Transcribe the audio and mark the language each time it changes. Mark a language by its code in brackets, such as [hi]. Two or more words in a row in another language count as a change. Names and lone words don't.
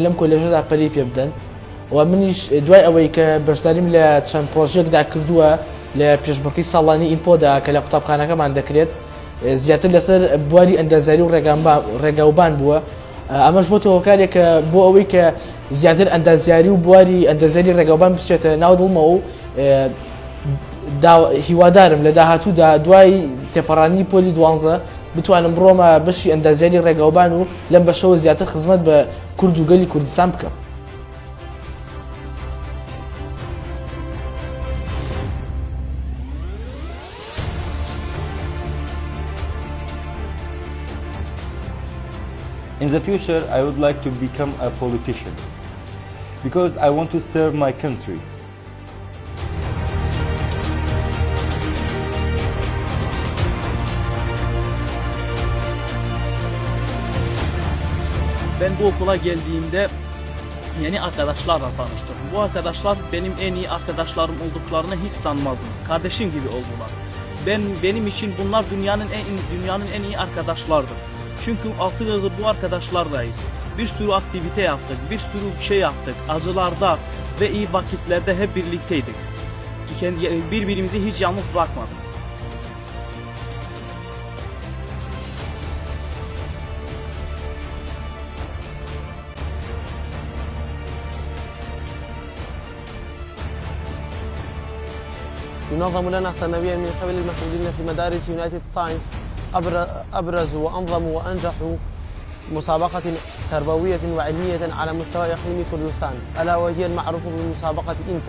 [ckb] لەم کۆلێژەدا پەری پێ بدەن و منیش دوای ئەوەی کە بەشداریم لە چەند پرۆژێکدا کردووە لە پێشبڕکەی ساڵانی ئیمپۆدا کە لە قوتابخانەکەمان دەکرێت زیاتر لەسەر بواری ئەندازیاری و ڕێگاوبان بووە ئەمەش بۆتە هۆکارێک کە بۆ ئەوەی کە زیاتر ئەندازیاری و بواری ئەندازیاری ڕێگاوبان بچێتە ناو دڵمەوە و هیوادارم لە داهاتوودا دوای تێپەڕانی پۆلی 12 بتوانم بڕۆمە بەشی ئەندازیاری ڕێگاوبان و لەم بەشەوە زیاتر خزمەت بە کورد و گەلی کوردستان بکەم. [en] In the future, I would like to become a politician because I want to serve my country. [tr] Ben bu okula geldiğimde yeni arkadaşlarla tanıştım. Bu arkadaşlar benim en iyi arkadaşlarım olduklarını hiç sanmazdım. Kardeşim gibi oldular. Benim için bunlar dünyanın en iyi arkadaşlardır. Çünkü 6 yıldır bu arkadaşlardayız. Bir sürü aktivite yaptık, bir sürü şey yaptık. Acılarda ve iyi vakitlerde hep birlikteydik. Birbirimizi hiç yalnız bırakmadık. [ar] ينظم لنا سنويا من قبل المسؤولين في مدارس يونايتد ساينس أبرزوا وأنظموا وأنجحوا مسابقة تربوية وعلمية على مستوى إقليم كردستان ألا وهي المعروفة بمسابقة إنبو.